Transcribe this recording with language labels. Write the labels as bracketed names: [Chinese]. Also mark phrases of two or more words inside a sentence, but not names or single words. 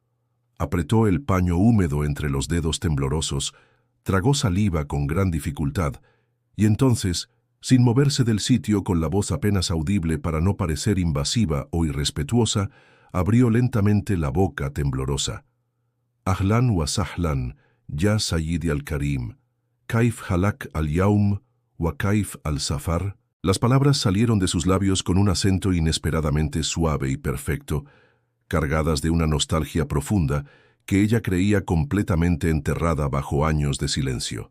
[Spanish] Apretó el paño húmedo entre los dedos temblorosos, tragó saliva con gran dificultad y entonces, sin moverse del sitio con la voz apenas audible para no parecer invasiva o irrespetuosa, abrió lentamente la boca temblorosa. [Arabic] «أهلا وسهلا, يا سيدي الكريم، كيف حالك اليوم وقائف السفر. [Spanish] Las palabras salieron de sus labios con un acento inesperadamente suave y perfecto, cargadas de una nostalgia profunda que ella creía completamente enterrada bajo años de silencio.